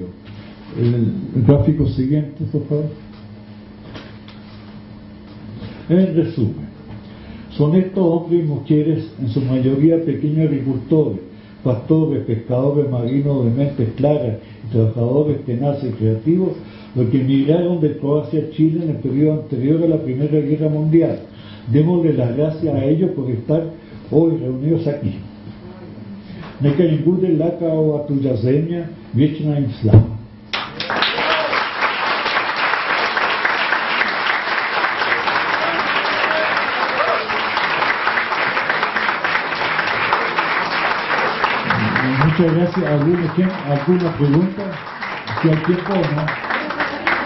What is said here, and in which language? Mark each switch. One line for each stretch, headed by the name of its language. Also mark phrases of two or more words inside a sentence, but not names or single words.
Spanish: El gráfico siguiente, por favor. En resumen, son estos hombres y mujeres, en su mayoría pequeños agricultores, pastores, pescadores marinos de mentes claras y trabajadores tenaces y creativos, los que emigraron de Croacia a Chile en el periodo anterior a la Primera Guerra Mundial. Démosle las gracias a ellos por estar hoy reunidos aquí.
Croatian: Neka im bude laka ova tuđa zemlja, vječna im slava.
Spanish: Muchas gracias. ¿Alguna pregunta? Si hay tiempo, ¿no?